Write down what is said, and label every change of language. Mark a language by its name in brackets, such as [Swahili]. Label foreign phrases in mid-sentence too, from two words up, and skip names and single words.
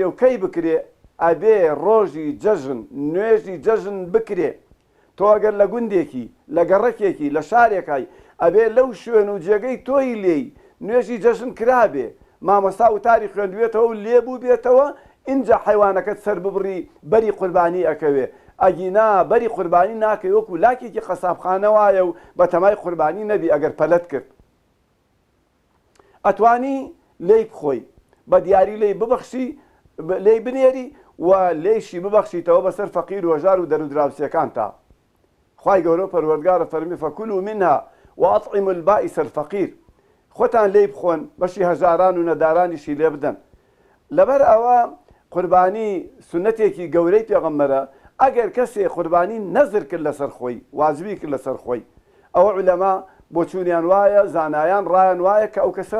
[Central Kurdish] و کەی بکرێ ئەبێ ڕۆژی جەژن نوێژی جەژن بکرێ تۆ ئەگەر لە گوندێکی لە گەڕەکێکی لە شارێکای ئەبێ لەو شوێن و جێگەی تۆی لێی نوێژی جەژن کرابێ مامۆستا وتاری خوێندوێتەوە و لێبوو بێتەوە اینجا حیوانەکەت سەر ببڕی بەری قوربانی ئەکەوێ ئەگینا بەری قوربانی ناکەی وەکو لاکێکی قەسابخانە وایە و بە تەمای قوربانی نەبی ئەگەر پەلەت کرد ئەتوانی لێی بخۆی بە دیاری لێی ببەخشی لێی بنێری و لێیشی ببەخشیتەوە بەسەر فەقیر و هەژار و دەرودراوسیەکان تا خوای گەورە پەروەردگارە فەرمی [Arabic] فەکولوا منها وأطعموا البائس الفەقیر [Central Kurdish] خۆتان لێی بخۆن بەشی هەژاران و نەدارانیشی لێ بدەن لەبەر ئەوە قوربانی سنەتێکی گەورەی پێغەمبەرە ئەگەر کەسێ قوربانی نەزر کرد لەسەر خۆی واجبی کرد لەسەر خۆی ئەوە عولەما بۆ چوونیان وایە زانایان ڕایان وایە کە ئەو کەسە